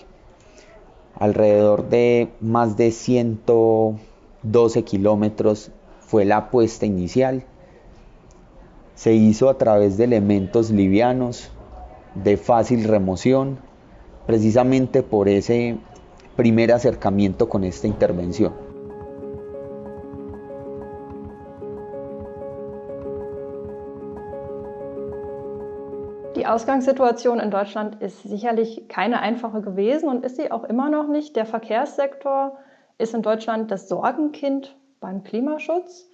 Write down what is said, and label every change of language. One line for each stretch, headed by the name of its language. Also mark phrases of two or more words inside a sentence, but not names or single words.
Spanish: Alrededor de más de 112 kilómetros fue la apuesta inicial. Se hizo a través de elementos livianos, de fácil remoción, precisamente por ese primer acercamiento con esta intervención.
German: Die Ausgangssituation in Deutschland ist sicherlich keine einfache gewesen und ist sie auch immer noch nicht. Der Verkehrssektor ist in Deutschland das Sorgenkind beim Klimaschutz.